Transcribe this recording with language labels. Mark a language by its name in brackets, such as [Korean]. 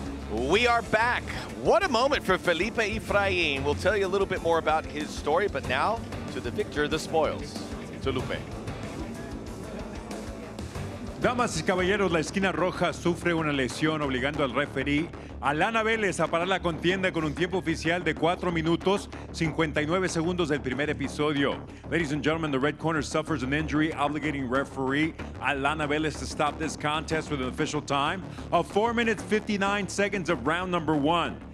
[English] We are back. What a moment for Felipe Efrain. We'll tell you a little bit more about his story, but now to the victor, the spoils. To Lupe. [Spanish] Damas y caballeros, la esquina roja sufre una lesión obligando al referí Alana Vélez a parar la contienda con un tiempo oficial de 4 minutos 59 segundos del primer episodio. [English] Ladies and gentlemen, the red corner suffers an injury obligating referee Alana Vélez to stop this contest with an official time of 4 minutes 59 seconds of round number 1.